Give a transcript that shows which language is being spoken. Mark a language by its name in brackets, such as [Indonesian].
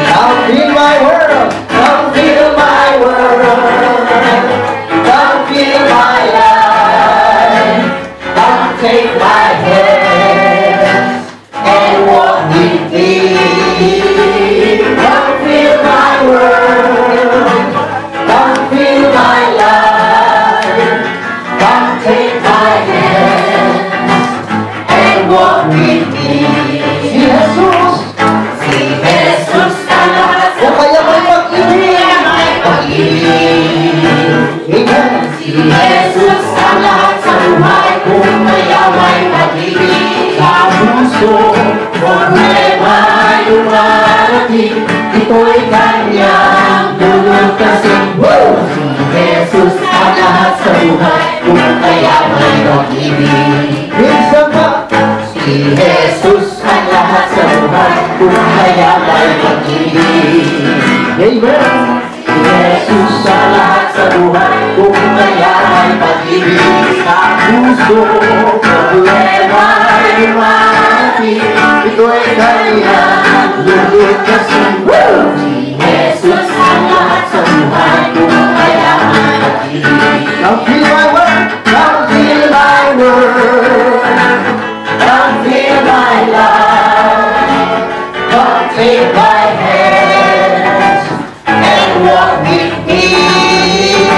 [English] Come fill my world, come fill my world, come fill my life, come take my hand and walk with me. Come fill my world, come fill my life, come take my hand and walk with me. [Filipino] Si Jesus, si Jesus ang lahat sa buhay, kung kaya may pag-ibig. Amen. Si Jesus ang lahat sa buhay, kung kaya may pag-ibig. Sa puso, problema'y dumarating, ito'y kanyang lulutasin. Si Jesus ang lahat sa buhay, kung kaya may pag-ibig. Minsan ba? Si Jesus ang lahat sa buhay, kung kaya may pag-ibig. Amen. Si Jesus ang lahat sa buhay, kung kaya may pag-ibig. Sa puso, problema'y dumarating, ito'y kanyang lulutasin. Si Jesus ang lahat sa buhay, kung kaya may pag-ibig. [English] Come fill my world, come fill my world, come fill my life, come take my hands and walk with me.